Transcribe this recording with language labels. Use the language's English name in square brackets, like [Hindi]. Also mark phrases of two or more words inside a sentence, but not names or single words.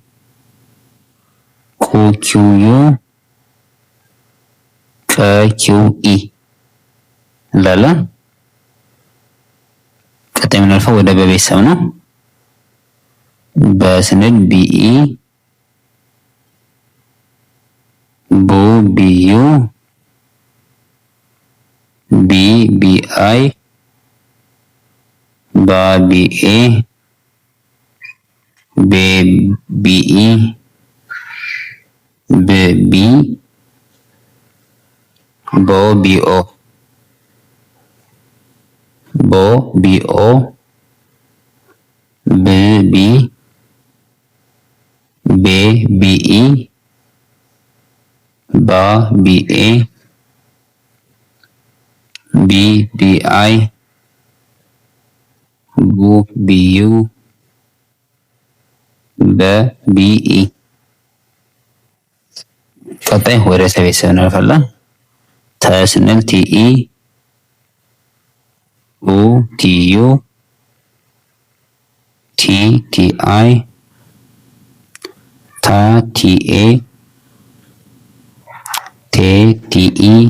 [Amharic] ቁ ኪው ዩ ቀ ኪው ኢ እንላለን። ቀጣይ የምናልፈው ወደ በቤተሰብ ነው። በስንል ቢኢ ቡ ቢዩ ቢ ቢአይ ባ ቢኤ ቤ ቢኢ ብ ቢ ቦ ቢኦ ቦ ቢኦ ብ ቢ ቤ ቢኢ ባ ቢኤ ቢ ቢአይ ቡ ቢዩ በ ቢኢ። ቀጣይ ወደ ሰ ቤተሰብ እናልፋለን። ተ ስንል ቲኢ ኡ ቲዩ ቲ ቲአይ ታ ቲኤ ቴ ቲኢ